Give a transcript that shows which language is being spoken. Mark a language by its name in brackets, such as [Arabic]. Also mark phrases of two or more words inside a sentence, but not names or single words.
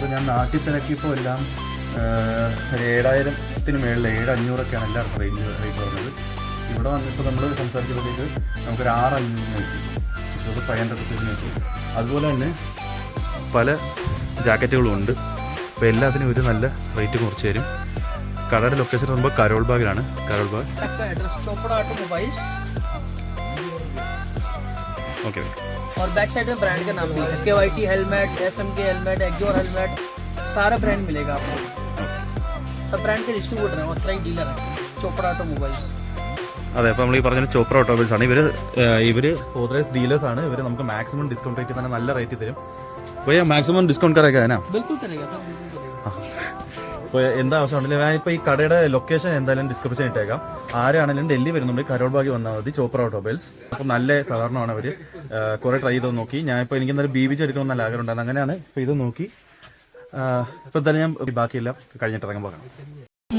[Malayalam] ഇപ്പോൾ ഞാൻ നാട്ടിൽ തിരക്കിയപ്പോൾ എല്ലാം 7,000-ന് മേളിൽ 7,500 എല്ലാവർക്കും റേറ്റ് പറഞ്ഞത്. ഇവിടെ വന്നിപ്പോൾ നമ്മൾ സംസാരിച്ചപ്പോഴത്തേക്ക് നമുക്കൊരു 6,500 കിട്ടും, 500 കിട്ടും. അതുപോലെ തന്നെ പല ജാക്കറ്റുകളും ഉണ്ട്. അപ്പോൾ എല്ലാത്തിനും ഒരു നല്ല റേറ്റ് കുറച്ച് തരും. കടയുടെ ലൊക്കേഷൻ പറയുമ്പോൾ കരോൾ ബാഗിലാണ്. കരോൾ ബാഗ് ओके। [Hindi] और बैक साइड में ब्रांड का नाम भी है, KYT हेलमेट, SMK हेलमेट, एक्जोर हेलमेट, सारा ब्रांड मिलेगा आपको। सब ब्रांड के डिस्ट्रीब्यूटर हैं, ऑथराइज्ड डीलर हैं, चोपड़ा ऑटोमोबाइल्स। [Malayalam] അതെ, അപ്പോൾ നമ്മൾ ഈ പറഞ്ഞ ചോപ്ര ഓട്ടോമൊബൈൽസ് ആണ്. ഇവർ ഓതറൈസ്ഡ് ഡീലേഴ്സ് ആണ്. ഇവർ നമുക്ക് മാക്സിമം ഡിസ്കൗണ്ട് റേറ്റ് തന്നെ നല്ല റേറ്റ് തരും. അപ്പോൾ മാക്സിമം ഡിസ്കൗണ്ട് [Hindi] करेगा है ना? बिल्कुल करेगा सर, बिल्कुल करेगा। [Malayalam] അപ്പോൾ എന്താ ആവശ്യമുണ്ടെങ്കിൽ ഞാനിപ്പോൾ ഈ കടയുടെ ലൊക്കേഷൻ എന്തായാലും ഡിസ്ക്രിപ്ഷൻ ഇട്ടേക്കാം. ആരാണെങ്കിലും ഡൽഹി വരുന്നുണ്ട് കരോൾ ബാഗ് വന്നാൽ മതി, ചോപ്ര ഓട്ടോമൊബൈൽസ്. അപ്പോൾ നല്ല സഹകരണമാണ് അവർ. കുറേ ട്രൈ ചെയ്ത് നോക്കി. ഞാനിപ്പോൾ എനിക്ക് എന്തായാലും BBG എടുക്കണമെന്ന് നല്ല ആഗ്രഹം ഉണ്ടായിരുന്നു. അങ്ങനെയാണ് ഇപ്പോൾ ഇത് നോക്കി. ഇപ്പോൾ എന്തായാലും ഞാൻ ബാക്കിയെല്ലാം കഴിഞ്ഞിട്ട് ഇറങ്ങാൻ പോകാം.